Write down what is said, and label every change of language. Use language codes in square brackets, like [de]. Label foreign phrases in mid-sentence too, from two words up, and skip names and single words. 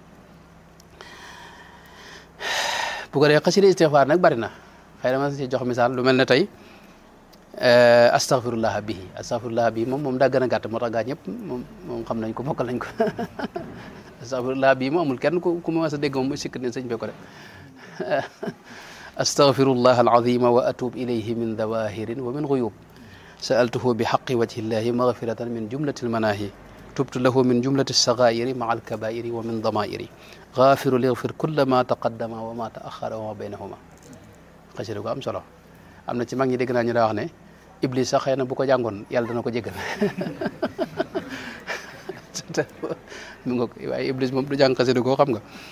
[wo] bu ko dee xasida istighfar nag bari na xëy na ma si jox misaal lu mel ne tey [ar] أستغفر الله به [wo] moom daa gën a gàtt moo tax gaa ñëpp moom xam nañ ko mokkal nañ ko [ar] أستغفر الله به [wo] moom amul kenn ku ma mas a dégg moom muy sikk ne sëñ be ko def [ar] أستغفر الله العظيم وأتوب إليه من ظواهر ومن غيوب سألته بحق وجه الله مغفرة من جملة المناهي تبت له من جملة الصغائر مع الكبائر ومن ضمائر غافر ليغفر كل ما تقدم وما تأخر وما بينهما [wo] xasida ko am solo am na ci mag ñi dégg naa ñu daa wax ne iblis sax xëy na bu ko jàngoon yàlla dana ko jégal mu nga waaye iblis moom du jàng xasida ko xam nga